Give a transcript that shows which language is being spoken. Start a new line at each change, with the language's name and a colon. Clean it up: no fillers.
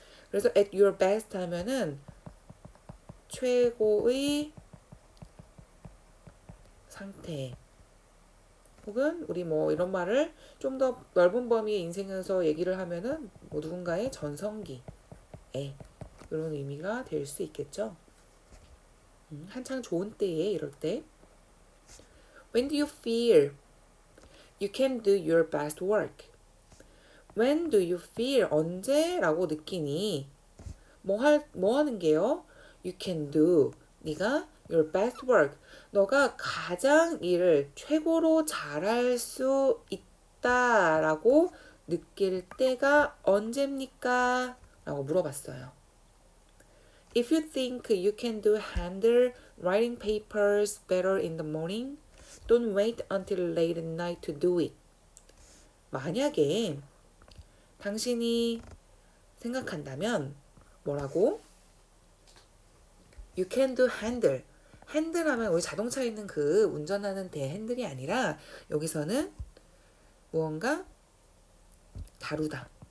Korean: 그래서
English: at your best
Korean: 하면은 최고의 상태 혹은 우리 뭐 이런 말을 좀 더 넓은 범위의 인생에서 얘기를 하면은 뭐 누군가의 전성기에 이런 의미가 될 수 있겠죠. 한창 좋은 때에 이럴 때
English: When do you feel you can do your best work? When do you feel
Korean: 언제라고 느끼니 뭐 하는 게요?
English: You can do
Korean: 네가
English: your best work
Korean: 너가 가장 일을 최고로 잘할 수 있다라고 느낄 때가 언제입니까? 라고 물어봤어요.
English: If you think you can handle writing papers better in the morning, don't wait until late at night to do it.
Korean: 만약에 당신이 생각한다면 뭐라고?
English: You can handle
Korean: 핸들하면 우리 자동차에 있는 그 운전하는 대 핸들이 아니라 여기서는 무언가 다루다.